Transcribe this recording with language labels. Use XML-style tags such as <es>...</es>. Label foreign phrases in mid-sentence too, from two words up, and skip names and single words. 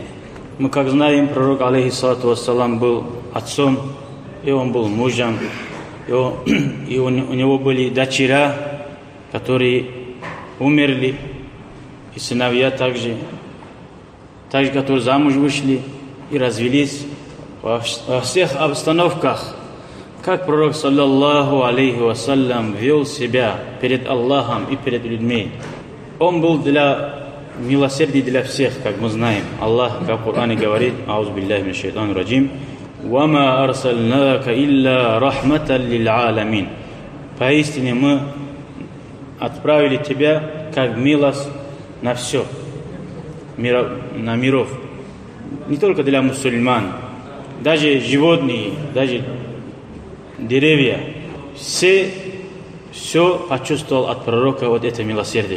<ru>Мы, как знаем, пророк,</ru> <ar>عليه الصلاة والسلام,</ar> <ru>был отцом, и он был мужем, и у него были дочеря, которые умерли, и сыновья также, которые замуж вышли и развелись. Во всех обстановках, как пророк,</ru> <ar>صلى الله عليه وسلم,</ar> <ru>вел себя перед Аллахом и перед людьми. Он был для милосердия для всех, как мы знаем. Аллах, как в Коране говорит:</ru> <ar>«أعوذ بالله من الشيطان الرجيم وما أرسلناك إلا رحمة للعالمين».</ar> <ru>Поистине мы отправили тебя как милость на все, на миров. Не только для мусульман, даже животные, даже деревья. Все почувствовал от пророка вот это милосердие.</ru>